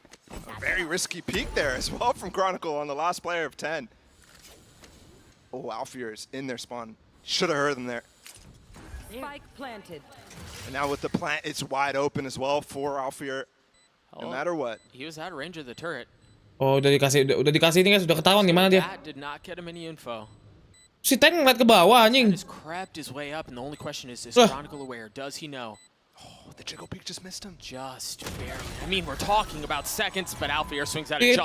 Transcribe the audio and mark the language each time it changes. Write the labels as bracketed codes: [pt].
[en] A very risky peek there as well from Chronicle on the last player of 10. Oh, Alfir is in their spawn. Should have heard them there. Spike planted. And now with the plant, it's wide open as well for Alfir. No matter what. He was out of range of the turret. [id] Oh, udah dikasih ini [en] guys, [id] udah ketahuan di mana dia. [en] That did not get him any info. [id] Si Tank ngeliat ke bawah anjing. [en] He just crept his way up, and the only question is Chronicle aware? Does he know? Oh, the jiggle peek just missed him. Just barely. I mean, we're talking about seconds, but Alfir swings out at just the